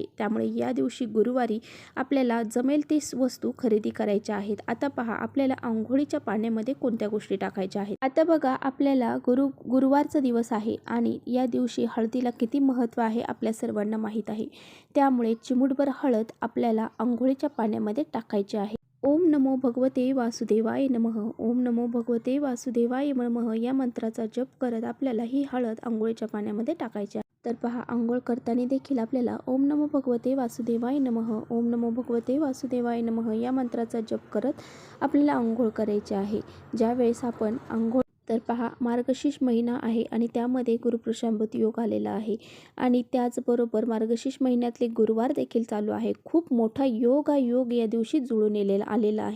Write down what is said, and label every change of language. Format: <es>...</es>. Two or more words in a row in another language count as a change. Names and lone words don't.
<mr>त्यामुळे या दिवशी गुरुवारी आपल्याला जमेल ती वस्तू खरेदी करायच्या आहेत. आता पहा, आपल्याला अंघोळीच्या पाण्यामध्ये कोणत्या गोष्टी टाकायच्या आहेत. आता बघा, आपल्याला गुरुवारचा दिवस आहे आणि या दिवशी हळदीला किती महत्त्व आहे आपल्या सर्वांना माहीत आहे. त्यामुळे चिमूटभर हळद आपल्याला अंघोळीच्या पाण्यामध्ये टाकायची आहे.</mr> <sa>ओम नमो भगवते वासुदेवाय नमः, ओम नमो भगवते वासुदेवाय नमः</sa> <mr>या मंत्राचा जप करत आपल्याला ही हळद अंघोळीच्या पाण्यामध्ये टाकायची आहे. तर पहा, अंघोळ करताना देखील आपल्याला</mr> <sa>ओम नमो भगवते वासुदेवाय नमः, ओम नमो भगवते वासुदेवाय नमः</sa> <mr>या मंत्राचा जप करत आपल्याला अंघोळ करायची आहे. ज्यावेळेस आपण तर पहा, मार्गशीर्ष महिना आहे आणि त्यामध्ये गुरुपुरुषामृत योग आलेला आहे आणि त्याचबरोबर मार्गशीर्ष महिन्यातले गुरुवार देखील चालू आहे. खूप मोठा योग या दिवशी जुळून आलेला आहे.</mr>